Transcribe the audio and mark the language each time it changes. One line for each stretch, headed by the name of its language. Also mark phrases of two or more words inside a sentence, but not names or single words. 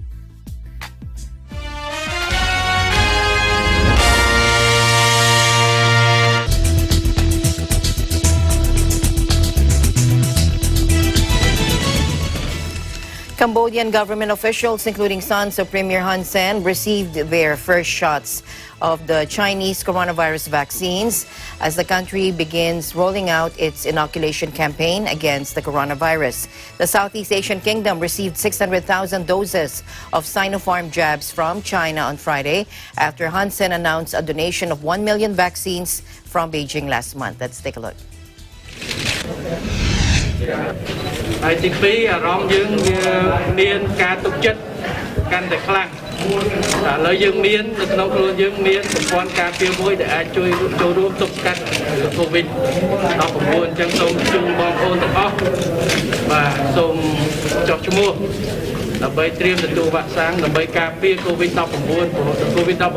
English: Cambodian government officials, including sons of Premier Hun Sen, received their first shots of the Chinese coronavirus vaccines as the country begins rolling out its inoculation campaign against the coronavirus. The Southeast Asian kingdom received 600,000 doses of Sinopharm jabs from China on Friday after Hun Sen announced a donation of 1 million vaccines from Beijing last month. Let's take a look.
Khmer: ហើយទី2អារម្មណ៍យើងវាមានការទុកចិត្តកាន់តែខ្លាំងតែឥឡូវយើងមាននៅក្នុងខ្លួនយើងមានប្រព័ន្ធការពារមួយដែលអាចជួយចូលរួមទប់ស្កាត់កូវី ដ-19 អញ្ចឹងសូមជូនបងប្អូនទាំងអស់បាទសូមចុះឈ្មោះដើម្បីត្រៀមទទួលវ៉ាក់សាំងដើម្បីការពារកូវីដ-19 ព្រោះកូវីដ